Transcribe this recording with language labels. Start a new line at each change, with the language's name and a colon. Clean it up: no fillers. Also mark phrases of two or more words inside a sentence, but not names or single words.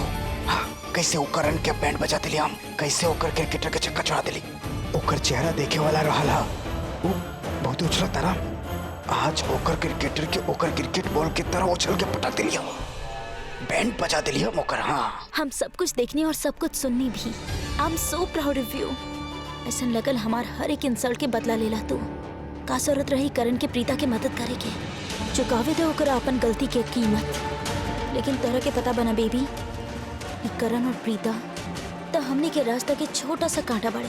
Bhojpuri: हाँ, कैसे ओकर के बैंड बजा दिली, हम कैसे ओकर क्रिकेटर के चक्कर चढ़ा दिली। ओकर चेहरा देखे वाला रहला, वो बहुत उछला तारा। आज ओकर क्रिकेटर के ओकर क्रिकेट बॉल की तरह उछल के पटा दिली, बैंड बजा दिली हम ओकर। हाँ, हम सब कुछ देखनी और सब कुछ सुननी भी।
English: I am so proud of you.
Bhojpuri: ऐसा लगल हमार हर एक इंसल्ट के बदला लेला तू। का जरूरत रही करण के प्रीता के मदद करे के? चुकावे दे ओकरा अपन गलती के कीमत। लेकिन तरह के पता बना बेबी, ये करण और प्रीता तो हमने के रास्ता के छोटा सा कांटा बड़े।